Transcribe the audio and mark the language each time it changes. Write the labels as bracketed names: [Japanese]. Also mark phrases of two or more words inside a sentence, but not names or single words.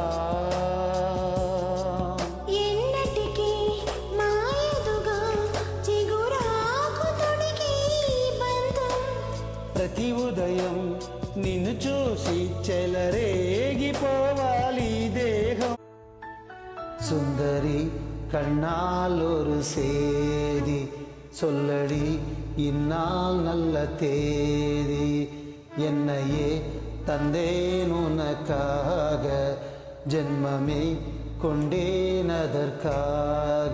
[Telugu] ఎన్నటికీ మాయదుగా చిగురాకు తొడిగి బంధం. ప్రతి ఉదయం నిన్ను చూసి చెలరేగిపోవాలి దేహం. [Tamil] సుందరి கண்ணாலொரு சேதி சொல்லடி இந்நாள் நல்ல தேதி, என்னையே தந்தேன் உனக்காக, ஜென்மமே கொண்டேன் அதற்காக.